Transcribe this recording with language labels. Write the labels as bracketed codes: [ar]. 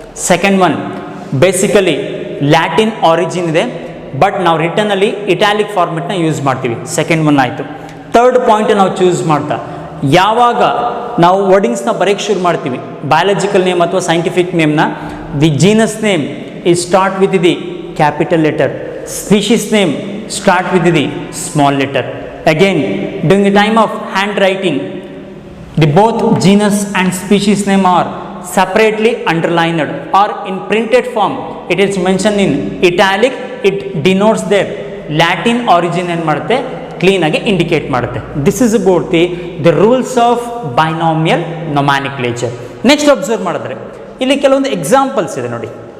[kn] Second one basically Latin origin ಇದೆ, but ನಾವು ರಿಟರ್ನಲ್ಲಿ italic ಫಾರ್ಮೆಟ್ನ use ಮಾಡ್ತೀವಿ. ಸೆಕೆಂಡ್ ಒನ್ ಆಯಿತು. ಥರ್ಡ್ ಪಾಯಿಂಟ್ ನಾವು ಚೂಸ್ ಮಾಡ್ತಾ, ಯಾವಾಗ ನಾವು ವರ್ಡಿಂಗ್ಸ್ನ ಬರೆಯೋಕ್ಕೆ ಶುರು ಮಾಡ್ತೀವಿ, ಬಯಾಲಜಿಕಲ್ ನೇಮ್ ಅಥವಾ scientific ನೇಮ್ನ, [en] The genus name is start with the capital letter, species name start with the small letter. Again, during the time of handwriting, the both genus and species name are separately underlined, or in printed form it is mentioned in italic. It denotes their Latin origin and [kn] ಮಾಡುತ್ತೆ, clean ಆಗಿ indicate ಮಾಡುತ್ತೆ. [en] This is about the rules of binomial nomenclature. [kn] Next observe ಮಾಡಿದ್ರೆ ಇಲ್ಲಿ ಕೆಲವೊಂದು examples ಇದೆ ನೋಡಿ.